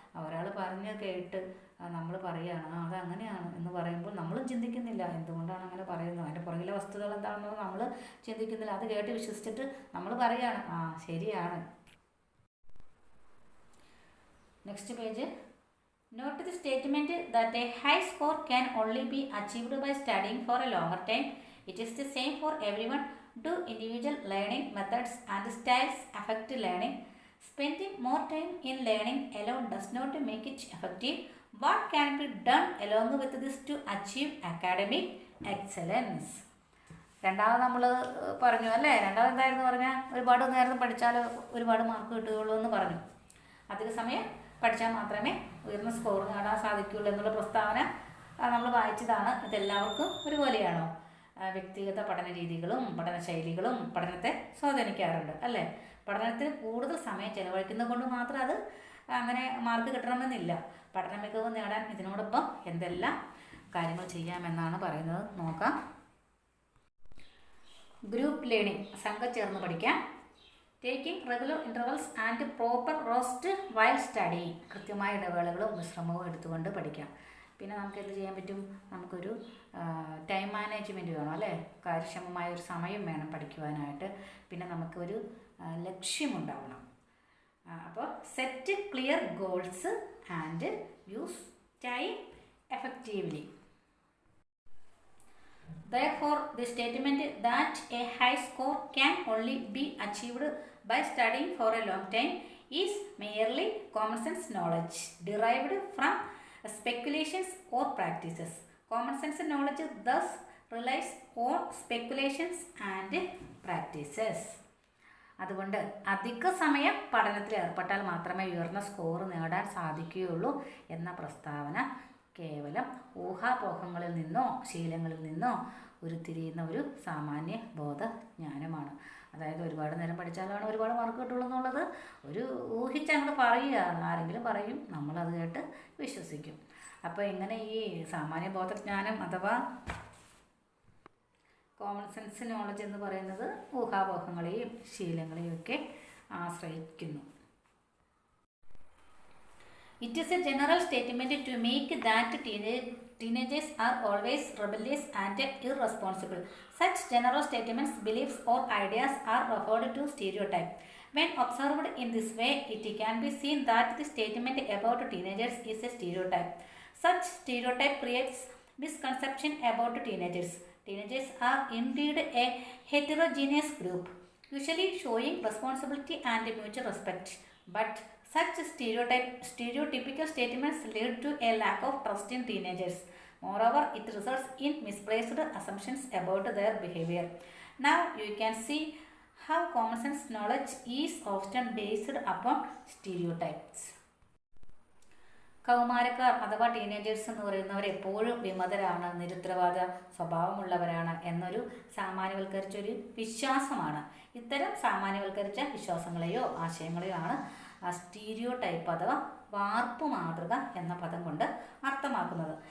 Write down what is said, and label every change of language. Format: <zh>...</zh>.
<ml>ഒരാൾ പറഞ്ഞ് കേട്ട് നമ്മൾ പറയുകയാണ് അതങ്ങനെയാണ് എന്ന് പറയുമ്പോൾ നമ്മളും ചിന്തിക്കുന്നില്ല എന്തുകൊണ്ടാണ് അങ്ങനെ പറയുന്നത്, അതിൻ്റെ പുറകിലെ വസ്തുതകൾ എന്താണെന്ന് നമ്മൾ ചിന്തിക്കുന്നില്ല. അത് കേട്ട് വിശ്വസിച്ചിട്ട് നമ്മൾ പറയുകയാണ് ശരിയാണ്.</ml> <en>Next page. Note the statement that a high score can only be achieved by studying for a longer time. It is the same for every one. Do individual learning methods and styles affect learning? Spending more time in learning alone does not make it effective. What can be done along with this to achieve academic excellence?</en> <ml>രണ്ടാമത് നമ്മൾ പറഞ്ഞു അല്ലേ. രണ്ടാമത് എന്തായിരുന്നു പറഞ്ഞാൽ ഒരുപാട് നേരം പഠിച്ചാൽ ഒരുപാട് മാർക്ക് കിട്ടുകയുള്ളൂ എന്ന് പറഞ്ഞു. അധിക സമയം പഠിച്ചാൽ മാത്രമേ ഉയർന്ന സ്കോർ നേടാൻ സാധിക്കുകയുള്ളൂ എന്നുള്ള പ്രസ്താവന നമ്മൾ വായിച്ചതാണ്. ഇതെല്ലാവർക്കും ഒരുപോലെയാണോ? വ്യക്തിഗത പഠന രീതികളും പഠനശൈലികളും പഠനത്തെ സ്വാധീനിക്കാറുണ്ട് അല്ലേ. പഠനത്തിന് കൂടുതൽ സമയം ചെലവഴിക്കുന്നത് കൊണ്ട് മാത്രം അത് അങ്ങനെ മാർക്ക് കിട്ടണമെന്നില്ല. പഠന മികവ് നേടാൻ ഇതിനോടൊപ്പം എന്തെല്ലാം കാര്യങ്ങൾ ചെയ്യാമെന്നാണ് പറയുന്നത്. നോക്കാം.</ml> <en>group learning,</en> <ml>സംഘം ചേർന്ന് പഠിക്കാം.</ml> <en>taking regular intervals and proper rest while study,</en> <ml>കൃത്യമായ ഇടവേളകളും വിശ്രമവും എടുത്തുകൊണ്ട് പഠിക്കാം. പിന്നെ നമുക്ക് എന്ത് ചെയ്യാൻ പറ്റും? നമുക്കൊരു ടൈം മാനേജ്മെൻറ്റ് വേണം അല്ലേ. കാര്യക്ഷമമായ ഒരു സമയം വേണം പഠിക്കുവാനായിട്ട്. പിന്നെ നമുക്കൊരു ലക്ഷ്യമുണ്ടാവണം. അപ്പോൾ</ml> <en>Set clear goals and use time effectively. Therefore, the statement that a high score can only be achieved by studying for a long time is merely common sense knowledge derived from speculations or practices. Common sense knowledge thus relies on speculations and practices.</en> <ml>അതുകൊണ്ട് അധിക സമയം പഠനത്തിൽ ഏർപ്പെട്ടാൽ മാത്രമേ ഉയർന്ന score നേടാൻ സാധിക്കുകയുള്ളൂ എന്ന പ്രസ്താവന കേവലം ഊഹാപോഹങ്ങളിൽ നിന്നോ ശീലങ്ങളിൽ നിന്നോ ഉരുത്തിരിയുന്ന ഒരു സാമാന്യ ബോധജ്ഞാനമാണ്. അതായത് ഒരുപാട് നേരം പഠിച്ചാലാണ് ഒരുപാട് മാർക്ക് കിട്ടുള്ളൂ എന്നുള്ളത് ഒരു ഊഹിച്ചങ്ങോട്ട് പറയുകയാണ്. ആരെങ്കിലും പറയും, നമ്മളത് കേട്ട് വിശ്വസിക്കും. അപ്പോൾ ഇങ്ങനെ ഈ സാമാന്യ ബോധജ്ഞാനം അഥവാ കോമൺ സെൻസ് നോളജ് എന്ന് പറയുന്നത് ഊഹാപോഹങ്ങളെയും ശീലങ്ങളെയും ഒക്കെ ആശ്രയിക്കുന്നു.</ml> <en>It is a general statement to make that teenagers are always rebellious and irresponsible. Such general statements, beliefs or ideas are referred to stereotype. When observed in this way, it can be seen that the statement about teenagers is a stereotype. Such stereotype creates misconception about teenagers. Teenagers are indeed a heterogeneous group, usually showing responsibility and mutual respect. But such stereotypical statements lead to a lack of trust in teenagers. Moreover, it results in misplaced assumptions about their behavior. Now you can see how common sense knowledge is often based upon stereotypes.</en> <ml>കൗമാരക്കാർ അഥവാ teenagers എന്ന് പറയുന്നവർ എപ്പോഴും വിമതരാണ്, നിരുത്തരവാദ സ്വഭാവമുള്ളവരാണ് എന്നൊരു സാമാന്യവൽക്കരിച്ചൊരു വിശ്വാസമാണ്. ഇത്തരം സാമാന്യവൽക്കരിച്ച വിശ്വാസങ്ങളെയോ ആശയങ്ങളെയോ ആണ് stereotype അഥവാ വാർപ്പ് മാതൃക എന്ന പദം കൊണ്ട് അർത്ഥമാക്കുന്നത്.</ml>